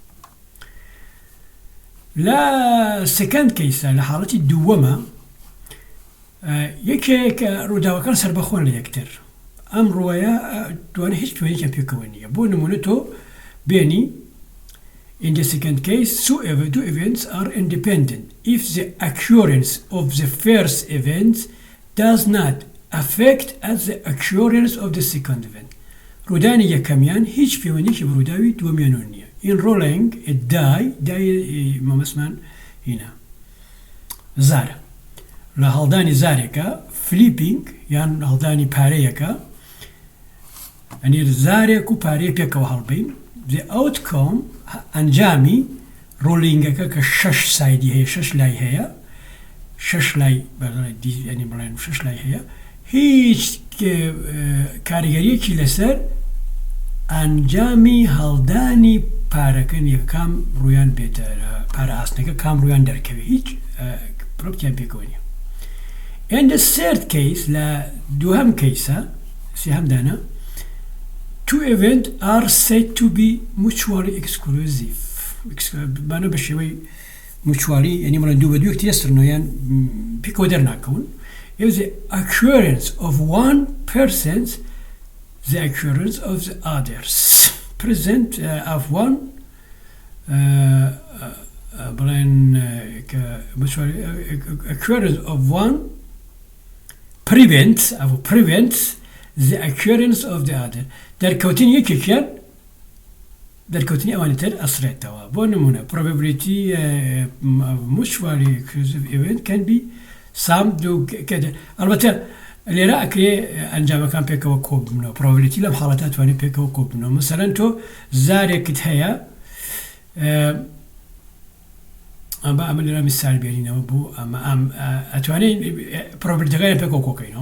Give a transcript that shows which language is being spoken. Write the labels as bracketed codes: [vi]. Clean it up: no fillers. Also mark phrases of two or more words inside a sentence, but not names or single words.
[ckb] لە [en] second case [ckb] لە حاڵەتی دووەمە یەکێک ڕووداوەکان سەربەخۆن لە یەکتر. ئەم ڕووەیە دوانە هیچ پێوەیەکیان پێکەوە نییە. بۆ نمونە تۆ بێنی [en] in the second case, two events are independent if the occurrence of the first event does not affect the occurrence of the second event. [ckb] ڕوودانی یەکەمیان هیچ پەیوەندیەکی بە ڕووداوی دووەمیان نییە. [en] In rolling a die [ckb] مەمەسمان هینە زارە. لە هەڵدانی زارێکە flipping یان هەڵدانی پارەیەکە ئەنی زارێک و پارەیە پێکەوە هەڵبین. [en] The outcome [ckb] ئەنجامی ڕۆلینگەکە کە 6 سایدی هەیە 6 لای هەیە 6 لای ینی بڵێن 6 لای هەیە هیچ کاریگەریەکی لەسەر ئەنجامی هەڵدانی پارەکەن یەکام ڕویان بێتە پارە ئاسنەکە کام ڕویان دەرکەوێت هیچ پرۆپتیان پێکەوە نییە. [en] In the third case [ckb] لە دووهەم کەیسە سێهەمدانە [en] two events are said to be mutually exclusive. [ckb] بانە بە شێوەی mutually یعنی مەڵەن دوو بە دوو یەکتیەسترنەوە یان پێکەوە دەرناکەون. [en] The occurrence of one presents the occurrence of the others. Present of one بڵێن occurrence of one prevents the occurrence of the other. [ckb] دەرکەوتنی یەکێکیان دەرکەوتنی ئەوانی تر ئەسرێتەوە. بۆ نمونە [en] probability mutually exclusive event can be summed [ckb] ئەلبەتە لێرە ئەکرێ ئەنجامەکان پێکەوە کۆببنەوە. probability لەم حاڵەتە توانێت پێکەوە کۆببنەوە. مەسەلەن تۆ زارێکت هەیە ئەمە لێرە میسال بێنینەوە بوو ئەتوانین probabilityەکان پێکەوە کۆکەینەوە.